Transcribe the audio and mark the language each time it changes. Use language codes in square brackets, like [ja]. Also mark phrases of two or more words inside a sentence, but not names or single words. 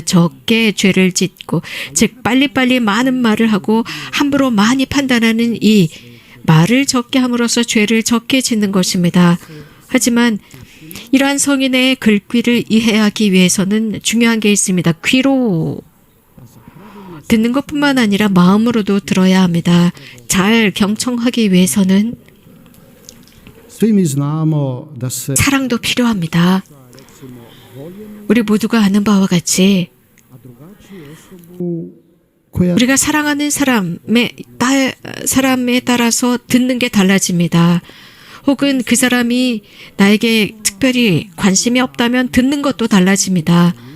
[ko] 적게 죄를 짓고, 즉 빨리빨리 많은 말을 하고 함부로 많이 판단하는 이 말을 적게 함으로써 죄를 적게 짓는 것입니다. 하지만 이러한 성인의 글귀를 이해하기 위해서는 중요한 게 있습니다. 귀로 듣는 것뿐만 아니라 마음으로도 들어야 합니다. 잘 경청하기 위해서는 [hr] svi mi znamo da se [ko] 사랑도 필요합니다. 우리 모두가 아는 바와 같이 [hr] koja [ko] 우리가 사랑하는 사람에 따라서 듣는 게 달라집니다. 혹은 그 사람이 나에게 특별히 관심이 없다면 듣는 것도 달라집니다.